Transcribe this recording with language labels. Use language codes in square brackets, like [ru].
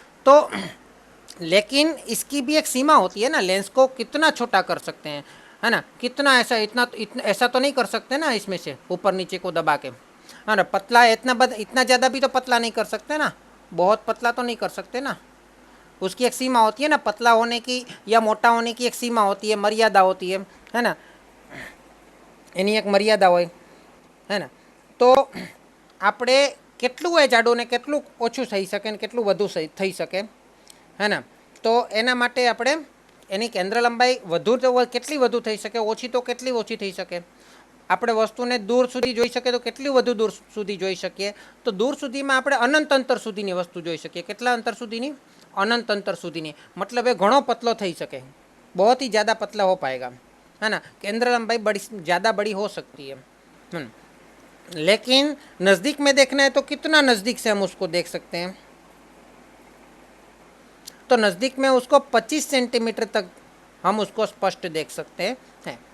[hi] तो लेकिन इसकी भी एक सीमा होती है ना, लेंस को कितना छोटा कर सकते हैं, है ना, कितना ऐसा इतना ऐसा तो नहीं कर सकते ना, इसमें से ऊपर नीचे को दबा के, है ना। पतला इतना ज़्यादा भी तो पतला नहीं कर सकते ना, बहुत पतला तो नहीं कर सकते ना, उसकी एक सीमा होती है ना, पतला होने की या मोटा होने की एक सीमा होती है, मर्यादा होती है ना, [gu] એની એક મર્યાદા હોય, હે ને। તો આપણે કેટલું એ જાડું ને કેટલું ઓછું થઈ શકે ને કેટલું વધુ થઈ શકે, હે ને। તો એના માટે આપણે એની કેન્દ્ર લંબાઈ વધુ તો કેટલી વધુ થઈ શકે, ઓછી તો કેટલી ઓછી થઈ શકે, આપણે વસ્તુને દૂર સુધી જોઈ શકીએ તો કેટલી વધુ દૂર સુધી જોઈ શકીએ, તો દૂર સુધીમાં આપણે અનંત અંતર સુધીની વસ્તુ જોઈ શકીએ, કેટલા અંતર સુધીની, અનંત અંતર સુધીની, मतलब એ ઘણો પતલો થઈ શકે, [hi] बहुत ही ज़्यादा पतला हो पाएगा, है ना। केंद्र लंबाई बड़ी ज़्यादा बड़ी हो सकती है। लेकिन नज़दीक में देखना है तो कितना नज़दीक से हम उसको देख सकते हैं, तो नज़दीक में उसको 25 सेंटीमीटर तक हम उसको स्पष्ट देख सकते हैं।